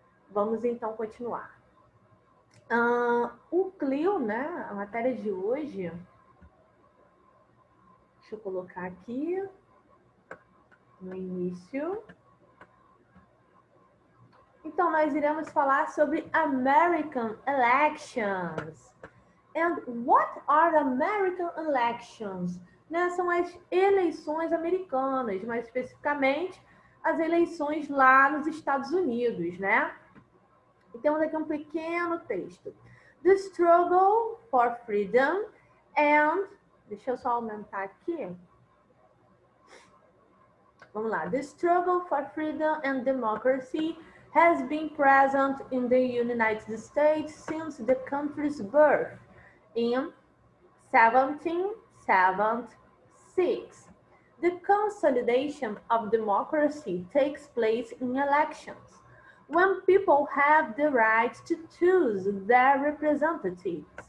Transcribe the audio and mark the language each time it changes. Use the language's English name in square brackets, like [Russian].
[Portuguese] Vamos então continuar. O Clio, né, a matéria de hoje, deixa eu colocar aqui no início. Então, nós iremos falar sobre American elections. [English] And what are American elections? [Portuguese] Né, são as eleições americanas, mais especificamente as eleições lá nos Estados Unidos, né? E temos aqui um pequeno texto. [English] The struggle for freedom and... [Portuguese] Deixa eu só aumentar aqui. Vamos lá. [English] The struggle for freedom and democracy has been present in the United States since the country's birth in 1776. The consolidation of democracy takes place in elections, when people have the right to choose their representatives.